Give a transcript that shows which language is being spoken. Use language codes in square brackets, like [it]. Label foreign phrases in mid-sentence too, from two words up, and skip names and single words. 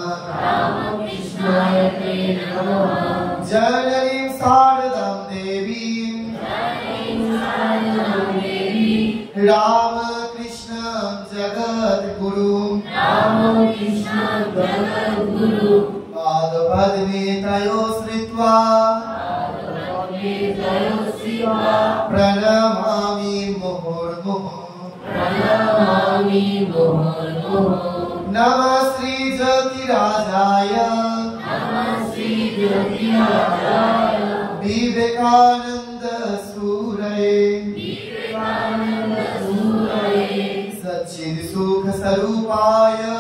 [sa] জননীং শারদাং দেবীং, রামকৃষ্ণং জগদ্গুরুং, পাদপদ্মে তয়ো শ্রিত্বা, প্রণমামি মুহুর্মুহুঃ। नमः श्री ज्योतिराजाय, विवेकानंद सूरये, सच्चिद सुख स्वरूपाय,